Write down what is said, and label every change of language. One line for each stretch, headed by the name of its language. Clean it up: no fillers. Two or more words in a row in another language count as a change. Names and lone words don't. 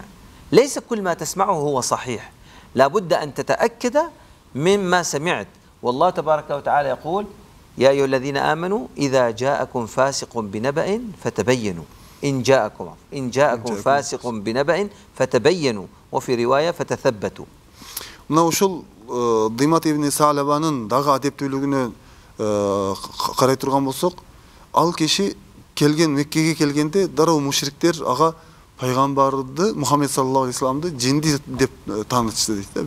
Arabic: ليس كل ما تسمعه هو صحيح، لا بد أن تتأكد مما سمعت. والله تبارك وتعالى يقول يا أيها الذين آمنوا إذا جاءكم فاسق بنبأ فتبينوا إن جاءكم فاسق بنبأ فتبينوا وفي رواية فتثبتوا.
Kyrgyz: Мына ушул Димат ибн Саалабанын дагы адептүүлүгүнө карай турган болсок, ал киши келген Меккеге келгенде дароо мушриктер ага пайгамбарды Мухаммед
Arabic: صلى الله عليه وسلم
Kyrgyz: жинди деп таанытышты дейт да.